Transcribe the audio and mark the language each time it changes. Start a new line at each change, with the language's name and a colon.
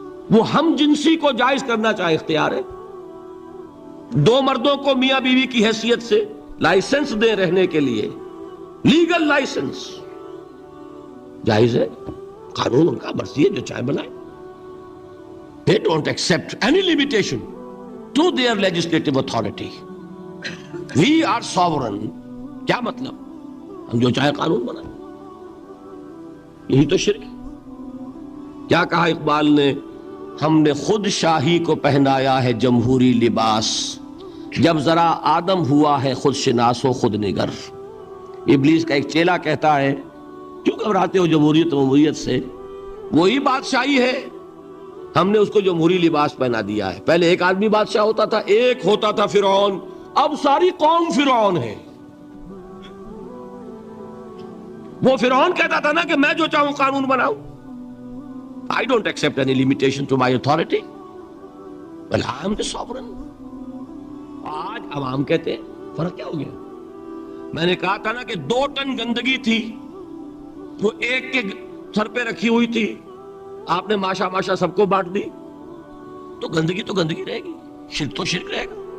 Urdu: وہ ہم جنسی کو جائز کرنا چاہے اختیار ہے، دو مردوں کو میاں بیوی کی حیثیت سے لائسنس دے رہنے کے لیے، لیگل لائسنس جائز ہے، قانون ان کا مرضی ہے جو چاہے بنائے۔
English: They don't accept any limitation to their legislative authority. We are sovereign.
Urdu: کیا مطلب؟ ہم جو چاہے قانون بنائیں. یہی تو شرک ہے. کیا کہا اقبال نے؟ ہم نے خود شاہی کو پہنایا ہے جمہوری لباس، جب ذرا آدم ہوا ہے خود شناس و خود نگر. ابلیس کا ایک چیلا کہتا ہے کیوں گھبراتے ہو جمہوریت و جمہوریت سے؟ وہی بادشاہی ہے، ہم نے اس کو جمہوری لباس پہنا دیا ہے. پہلے ایک آدمی بادشاہ ہوتا تھا، ایک ہوتا تھا فرعون، اب ساری قوم فرعون ہے. وہ فرعون کہتا تھا نا کہ میں جو چاہوں قانون بناؤں.
English: I don't accept any limitation to my authority. Well, I am the sovereign.
Urdu: آج عوام کہتے ہیں فرق کیا ہو گیا؟ میں نے کہا تھا نا کہ 2 ٹن گندگی تھی، وہ ایک کے سر پہ رکھی ہوئی تھی، آپ نے ماشا ماشا سب کو بانٹ دی، تو گندگی رہے گی، شرک تو شرک رہے گا.